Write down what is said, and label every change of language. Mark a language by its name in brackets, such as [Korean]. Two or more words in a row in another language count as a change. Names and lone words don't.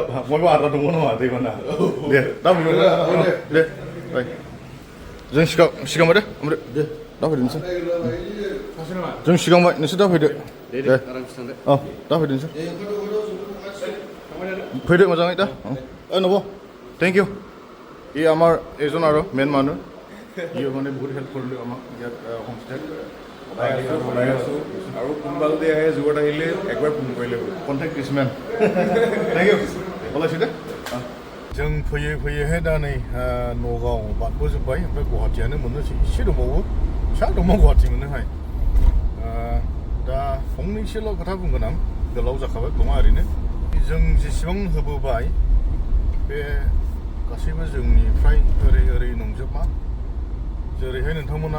[Bodo] बयबो आद्रा दङ नामा दैबाना दे दा फैबाय दे जों सिगांबाय दे ओमफ्राय दे दा फैदोंसै जों सिगांबाय नोंसोर दा फैदो दे औ दा फैदो नोंसोर फैदो मोजाङै दा नब [English] thank you [Assamese] ই আমাৰ এজন আৰু মেইন মানুহ ই মানে বহুত হেল্প কৰিলে আমাক ইয়াত হোমষ্টেত বনাই আছোঁ আৰু কোনোবা যদি আহে জোৰত আহিলে একবাৰ ফোন কৰিলে কণ্টেক্ট দিছমেন [English] thank you [Assamese] ওলাইছোঁ দে [Bodo] जों फैयै फैयैहाय दा नै नगाव बारबोजोब्बाय ओमफ्राय गुवाहाटियानो मोननोसै एसे दंबावो फिसा दङ गुवाहाटि मोननोहाय दा फंनैसोल' खोथा बुंगोन आं गोलाव जाखाबाय नङा ओरैनो जों जेसेबां होबोबाय बे गासैबो जोंनिफ्राय ओरै नंजोबा जेरैहाय नोंथांमोना